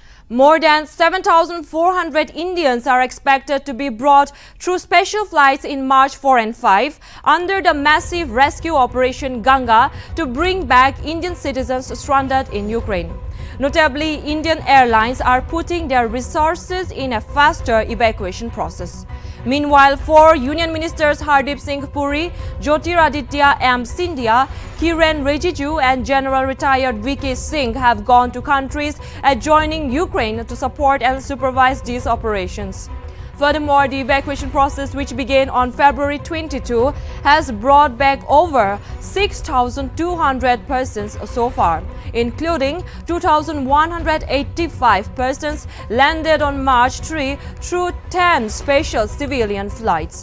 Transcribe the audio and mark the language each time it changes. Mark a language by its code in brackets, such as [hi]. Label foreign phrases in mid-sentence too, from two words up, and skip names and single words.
[en] More than 7,400 Indians are expected to be brought through special flights in March 4 and 5 under the massive rescue operation Ganga to bring back Indian citizens stranded in Ukraine. Notably, Indian airlines are putting their resources in a faster evacuation process. Meanwhile, 4 Union Ministers Hardip Singh Puri, Jyotiraditya M. Scindia, Kiren Rijiju and General Retired V.K. Singh have gone to countries adjoining Ukraine to support and supervise these operations. Furthermore, the evacuation process, which began on February 22, has brought back over 6,200 persons so far, including 2,185 persons landed on March 3 through 10 special civilian flights.